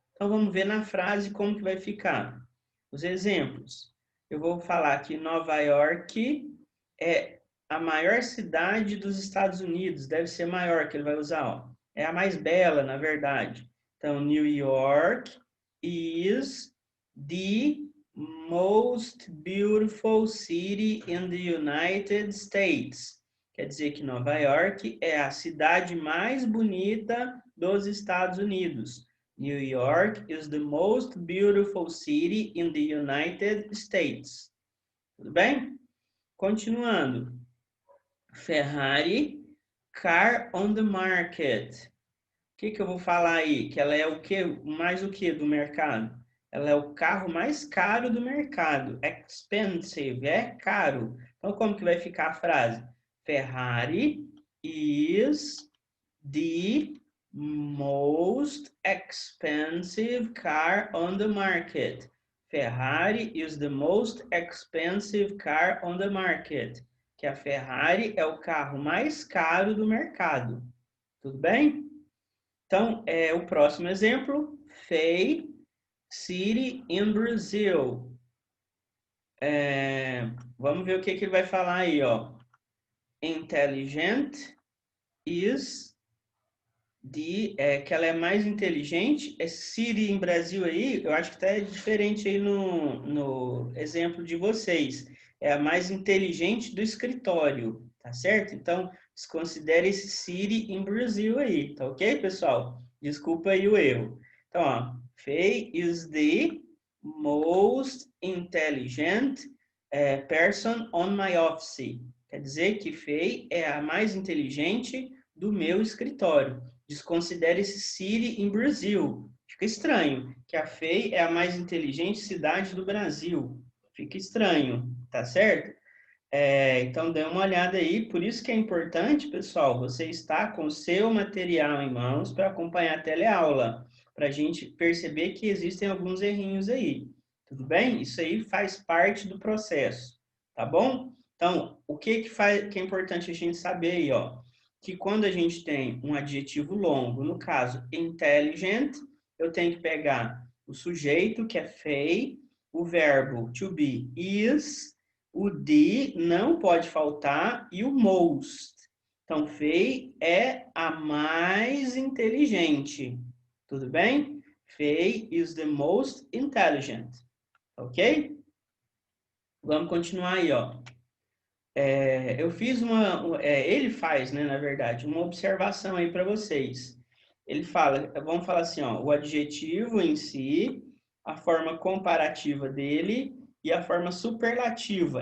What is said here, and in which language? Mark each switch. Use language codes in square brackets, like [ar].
[pt] Então vamos ver na frase como que vai ficar. Os exemplos. Eu vou falar que Nova York é a maior cidade dos Estados Unidos, deve ser maior que ele vai usar, ó. É a mais bela, na verdade. Então, [en] New York is the most beautiful city in the United States. [pt] Quer dizer que Nova York é a cidade mais bonita dos Estados Unidos. [en] New York is the most beautiful city in the United States. [pt] Tudo bem? Continuando. [en] Ferrari, car on the market. [pt] O que eu vou falar aí? Que ela é o que? Mais o que do mercado? Ela é o carro mais caro do mercado. Expensive, é caro. Então, como que vai ficar a frase? [en] Ferrari is the most expensive car on the market. Ferrari is the most expensive car on the market. [pt] Que a Ferrari é o carro mais caro do mercado. Tudo bem? Então, o próximo exemplo, Fei [en] City in Brazil. [pt] Vamos ver o que ele vai falar aí, ó. Intelligent is que ela é mais inteligente. City em Brasil aí, eu acho que está diferente aí no exemplo de vocês. É a mais inteligente do escritório, tá certo? Então, desconsidere esse City em Brasil aí, tá ok, pessoal? Desculpa aí o erro. Então, ó, [en] Faye is the most intelligent person on my office. [pt] Quer dizer que Faye é a mais inteligente do meu escritório. Desconsidere esse city em Brasil. Fica estranho, que a FEI é a mais inteligente cidade do Brasil. Fica estranho, tá certo? Então, dê uma olhada aí. Por isso que é importante, pessoal, você estar com o seu material em mãos para acompanhar a teleaula, para a gente perceber que existem alguns errinhos aí, Tudo bem? Isso aí faz parte do processo, tá bom? Então, o que é importante a gente saber aí, ó? Que quando a gente tem um adjetivo longo, no caso, intelligent, eu tenho que pegar o sujeito, que é fei, o verbo to be is, o the não pode faltar e o most. Então, fei é a mais inteligente. Tudo bem? [en] Fei is the most intelligent. [pt] Ok? Vamos continuar aí, ó. Eu fiz ele faz, né, na verdade, uma observação aí para vocês. Ele fala, vamos falar assim, ó, o adjetivo em si, a forma comparativa dele e a forma superlativa.